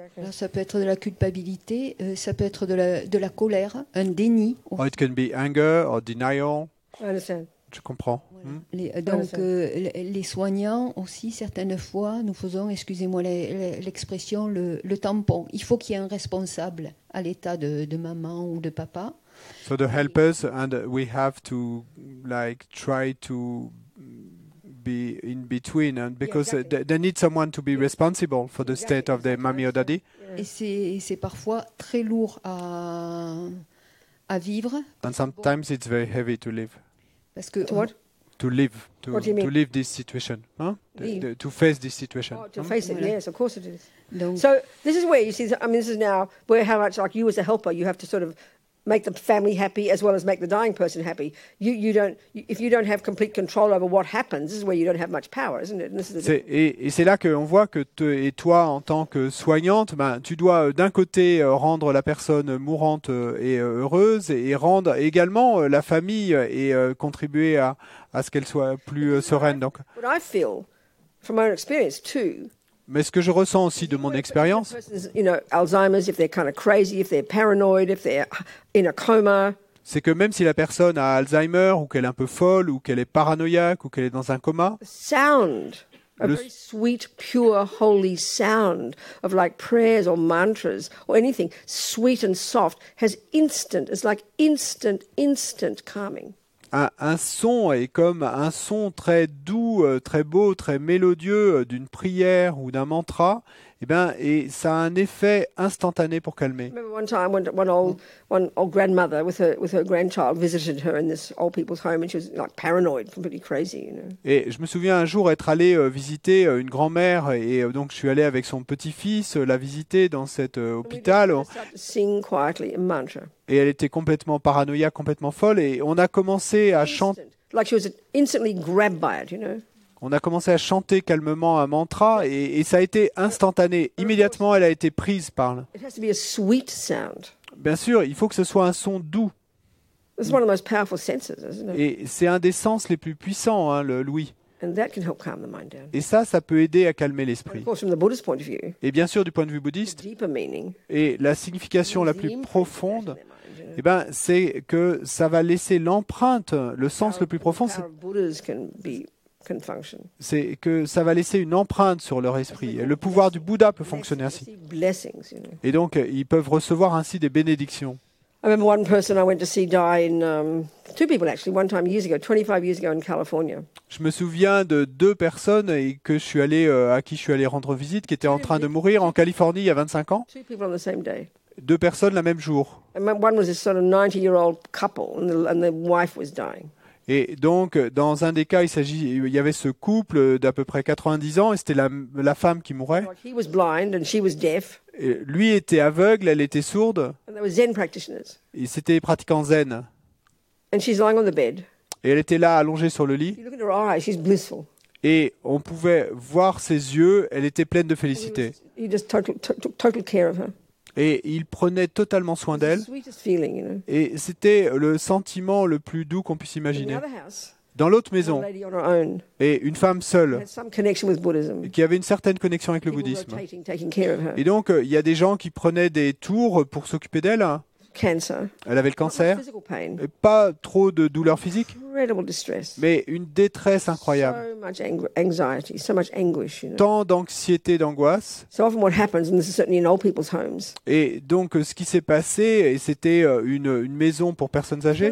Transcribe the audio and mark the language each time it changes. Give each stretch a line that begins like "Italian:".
French: Alors, ça peut être de la culpabilité, ça peut être de la colère, un déni.
English: Or it can be anger or denial. I understand.
French: Je comprends. Voilà. Donc les soignants aussi, certaines fois, nous faisons, excusez-moi l'expression, le tampon. Il faut qu'il y ait un responsable à l'état de maman ou de papa.
English: So the helpers, and we have to try to be in between, and because they need someone to be responsible for the state of their mommy or daddy.
French: Et c'est parfois très lourd à vivre.
English: And sometimes it's very heavy to live.
French: Parce que
English: To live, What do you mean? to live this situation, huh? To face this situation. To face it,
French: Voilà.
English: yes, of course it is.
French: Donc,
English: So this is where you see, I mean, this is now where how much like you as a helper, you have to sort of make the family happy as well as make the dying person happy. If you don't have complete control over what happens, this is where you don't have much power, isn't it? And this is
French: Et c'est là qu'on voit que toi, en tant que soignante, tu dois d'un côté rendre la personne mourante et heureuse, et rendre également la famille et contribuer à ce qu'elle soit plus sereine. Donc.
English: what I feel from my own experience too.
French: Mais ce que je ressens aussi de mon expérience,
English: Alzheimer's, if they're kind of crazy, if they're paranoid, if they're in a coma,
French: c'est que même si la personne a Alzheimer, ou qu'elle est un peu folle, ou qu'elle est paranoïaque, ou qu'elle est dans un coma,
English: the sound, a very sweet, pure, holy sound of like prayers or mantras or anything, sweet and soft, it's like instant calming.
French: un son est comme un son très doux, très beau, très mélodieux d'une prière ou d'un mantra, et ça a un effet instantané pour calmer.
English: I remember one time one old grandmother with her grandchild visited her in this old people's home, and she was like paranoid, completely crazy,
French: Et je me souviens un jour être allé visiter une grand-mère, et donc je suis allé avec son petit-fils la visiter dans cet hôpital.
English: Sing quietly a mantra.
French: Et elle était complètement paranoïaque, complètement folle, et on a commencé à chanter.
English: Like she was instantly grabbed by it,
French: On a commencé à chanter calmement un mantra, et ça a été instantané. Immédiatement, elle a été prise par le...
English: It has to be a sweet sound.
French: Bien sûr, il faut que ce soit un son doux.
English: It's one of the most powerful senses, isn't it?
French: Et c'est un des sens les plus puissants, l'ouïe.
English: And that can help calm the mind down.
French: Et ça peut aider à calmer
English: Of
French: l'esprit.
English: course, from the Buddhist point of view,
French: Et bien sûr, du point de vue
English: the
French: bouddhiste,
English: deeper meaning
French: et la signification la plus
English: is the
French: profonde,
English: imprint in their mind,
French: c'est que ça va laisser l'empreinte, le sens le plus profond,
English: The power of Buddhas can function.
French: c'est que ça va laisser une empreinte sur leur esprit. Et le pouvoir du Bouddha peut fonctionner ainsi.
English: Blessings,
French: Et donc, ils peuvent recevoir ainsi des bénédictions.
English: I remember one person I went to see die in, two people actually, one time 25 years ago in California.
French: Je me souviens de 2 personnes à qui je suis allé rendre visite, qui étaient en train de mourir en Californie il y a 25 ans.
English: 2 people on the same day.
French: 2 personnes le même jour.
English: And one was this sort of 90-year-old couple, and the wife was dying.
French: Et donc, dans un des cas, il y avait ce couple d'à peu près 90 ans, et c'était la femme qui mourait.
English: Like he was blind and she was deaf,
French: Et lui était aveugle, elle était sourde,
English: and they were Zen practitioners.
French: et c'était pratiquant zen.
English: And she's lying on the bed.
French: Et elle était là, allongée sur le lit,
English: You look at her eyes, she's blissful.
French: et on pouvait voir ses yeux, elle était pleine de félicité.
English: He just took total care of her.
French: Et il prenait totalement soin
English: It's the
French: d'elle,
English: sweetest feeling,
French: et c'était le sentiment le plus doux qu'on puisse
English: In the
French: imaginer.
English: other house,
French: dans l'autre
English: a
French: maison,
English: lady on her own,
French: et une femme seule,
English: had some connection with Buddhism.
French: qui avait une certaine connexion avec le
English: People
French: bouddhisme.
English: rotating, taking care of her.
French: Et donc, il y a des gens qui prenaient des tours pour s'occuper d'elle.
English: Cancer.
French: Elle avait le
English: Not much
French: cancer,
English: physical pain.
French: et pas trop de douleurs physiques,
English: Incredible distress.
French: mais une détresse incroyable.
English: So much anxiety, so much anguish.
French: Tant d'anxiété, d'angoisse.
English: So often what happens, and this is certainly in old people's homes,
French: Et donc, ce qui s'est passé, et c'était une maison pour personnes âgées,